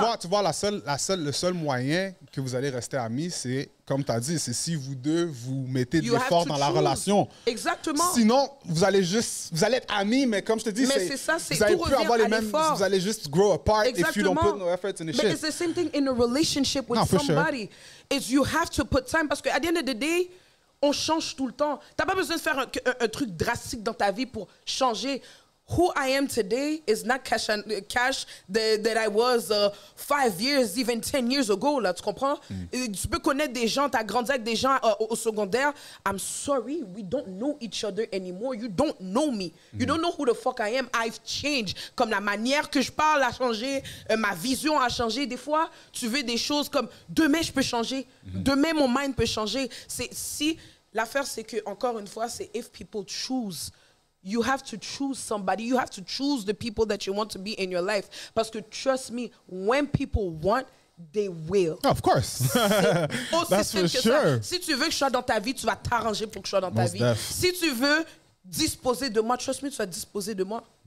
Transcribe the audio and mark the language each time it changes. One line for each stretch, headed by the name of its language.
French: Mais tu vois, le seul moyen que vous allez rester amis, c'est, comme tu as dit, c'est si vous deux, vous mettez de l'effort dans la relation. Exactement. Sinon, vous allez être amis, mais comme je te dis, vous allez plus avoir les mêmes, vous allez juste grow apart if you don't put no effort in the shit.
English: But it's the same thing in a relationship with somebody. Is you have to put time, parce que at the end of the day, on change tout le temps.
French: Tu n'as pas besoin de faire un truc drastique dans ta vie pour changer.
English: Who I am today is not cash that I was 5 years, even 10 years ago.
French: Là, tu comprends? Tu peux connaître des gens, tu as grandi avec des gens au secondaire.
English: I'm sorry, we don't know each other anymore. You don't know me. You don't know who the fuck I am. I've changed.
French: Comme la manière que je parle a changé, ma vision a changé. Des fois, tu veux des choses comme demain, je peux changer. Demain, mon mind peut changer. L'affaire, c'est que, encore une fois, c'est if people choose.
English: You have to choose somebody. You have to choose the people that you want to be in your life. Parce que, trust me, when people want, they will. Of course. That's for sure.
French: Si tu veux que je sois dans ta vie, tu vas t'arranger pour que je sois dans ta vie. Si tu veux disposer de moi, trust me, tu vas disposer de moi.